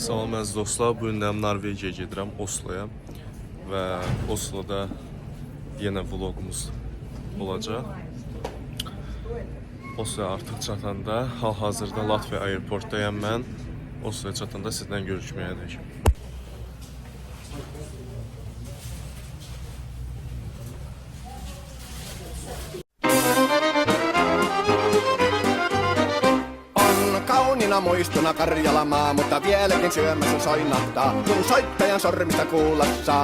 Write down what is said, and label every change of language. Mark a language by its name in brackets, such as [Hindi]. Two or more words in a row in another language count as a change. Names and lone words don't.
[Azerbaijani] Salam əziz dostlar, bu gün Norvegiyaya gedirəm, Osloya və Osloda yenə vlogumuz olacaq. Osloya artıq çatanda, hal-hazırda Latviya aeroportdayım mən. Osloya çatanda sizlə görüşməyəcək. [Finnish] Muistuna Karjalamaa, mutta vieläkin syömässä soinahtaa, kun soittajan sormista kuulla saa.